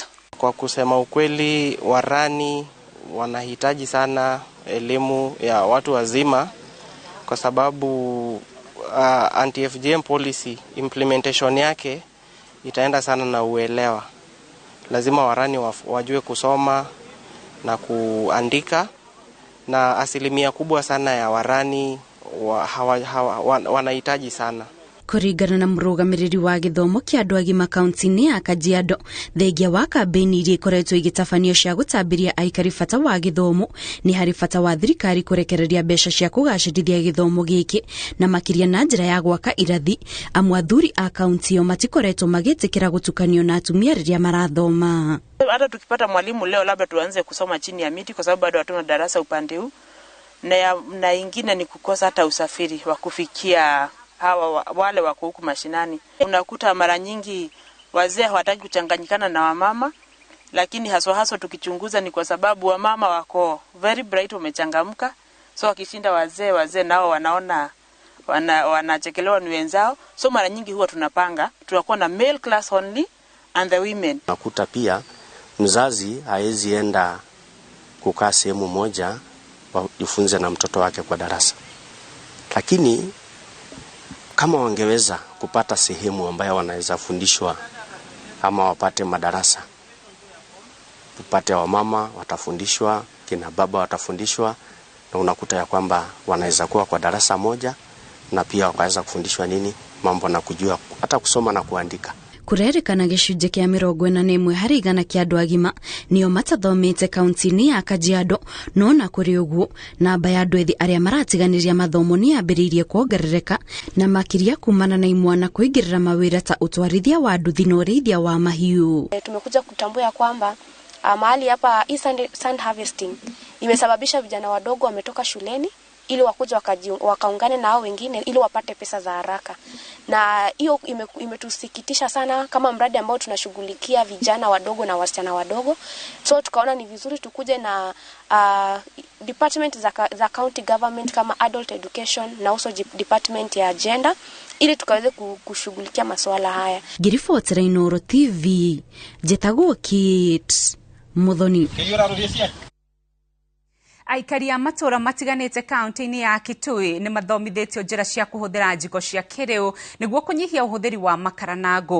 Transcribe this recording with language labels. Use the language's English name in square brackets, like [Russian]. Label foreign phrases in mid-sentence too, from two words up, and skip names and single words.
[Swahili] Kwa kusema ukweli, warani wanahitaji sana elimu ya watu wazima, kwa sababu [English] anti-FGM policy implementation [Swahili] yake itaenda sana na uelewa. Lazima warani wajue kusoma na kuandika, na asilimia kubwa sana ya warani wanahitaji sana. [Kikuyu] Kuringana na murugamiriri wa githomo kia andu agima kaunti-ini ya Kajiado, thengia wa kambeni iria ikoretwo igitafanio cia gutambiria aikari bata wa githomo ni hari bata wa thirikari kurekereria mbeca cia kugacirithia githomo giki na makiria na njira ya gwaka irathi. Amwe athuri a kaunti yo matikoretwo magitikira gutukanio na atumia riria marathoma. [Swahili] Hata tukipata mwalimu leo labda tuanze kusoma chini ya miti kwa sababu bado hatuna darasa upande huu, na ingine ni kukosa hata usafiri wa kufikia hawa wale wako huku mashinani. Unakuta mara nyingi wazee hawataki kuchanganyikana na wamama, lakini haswa tukichunguza ni kwa sababu wamama wako [English] very bright, [Swahili] wamechangamka, so wakishinda wazee nao wanaona wanachekelewa ni wenzao. So mara nyingi huwa tunapanga tunakuwa na [English] male class only and the women. [Swahili] Nakuta pia mzazi haezi enda kukaa sehemu moja wajifunze na mtoto wake kwa darasa. Lakini kama wangeweza kupata sehemu ambayo wanaweza fundishwa ama wapate madarasa, tupate wamama watafundishwa, kina baba watafundishwa, na unakuta ya kwamba wanaweza kuwa kwa darasa moja na pia wakaweza kufundishwa mambo na kujua hata kusoma na kuandika. [Kikuyu] Kurerikana gicunjĩ kĩa 41 harĩ igana kĩa andũ agima nĩo matathomete kaunti-inĩ ya Kajiado, no na kũrĩ ũguo namba ya andũ ethĩ arĩa maratiganĩria mathomo nĩ yambĩrĩirie kuongerereka, na makĩria kumana na imwana kũingĩrĩra mawĩra ta ũtwarithia wa nduthi na ũrĩithia wa mahiũ. [Swahili] Tumekuja kutambua kwamba mahali hapa [English] sand harvesting [Swahili] imesababisha vijana wadogo wametoka shuleni ili wakuja wakaungane na hao wengine ili wapate pesa za haraka. Na hiyo imetusikitisha sana kama mradi ambao tunashughulikia vijana wadogo na wasichana wadogo. So tukaona ni vizuri tukuje na department za [English] county government [Swahili] kama [English] adult education [Swahili] na also department ya gender ili tukaweze kushughulikia masuala haya. [Kikuyu] Girifotera Inooro TV, Jetagwo Kit Muthoni. Aikari a matura matiganite kaunti-inĩ ya Kitui nĩ mathomithĩtio njĩra cia kũhũthĩra njiko cia kĩrĩu nĩguo kũnyihia ũhũthĩri wa makara na ngũ.